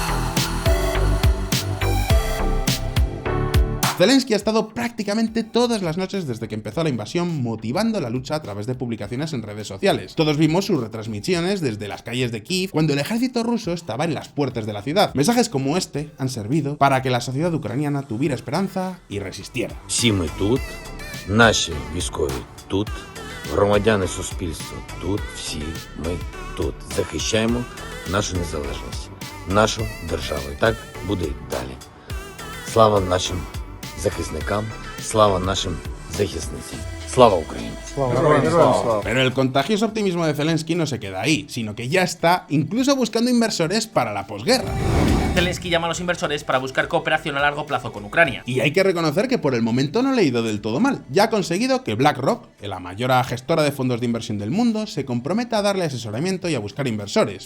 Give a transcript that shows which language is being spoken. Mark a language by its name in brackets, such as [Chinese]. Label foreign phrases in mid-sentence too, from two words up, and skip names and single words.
[Spanish] Zelensky ha estado prácticamente todas las noches desde que empezó la invasión motivando la lucha a través de publicaciones en redes sociales. Todos vimos sus retransmisiones desde las calles de Kiev cuando el ejército ruso estaba en las puertas de la ciudad. Mensajes como este han servido para que la sociedad ucraniana tuviera esperanza y resistiera. [Ukrainian] Всі ми тут, наші військові тут, громадяни суспільства тут, всі ми тут. Захищаємо нашу незалежність, нашу державу. І так буде й далі. Слава нашим захисникам, слава нашим захисницям. Слава Україні! [Spanish] Pero el contagioso optimismo de Zelensky no se queda ahí, sino que ya está incluso buscando inversores para la posguerra. Zelensky llama a los inversores para buscar cooperación a largo plazo con Ucrania. Y hay que reconocer que por el momento no le ha ido del todo mal. Ya ha conseguido que BlackRock, la mayor gestora de fondos de inversión del mundo, se comprometa a darle asesoramiento y a buscar inversores.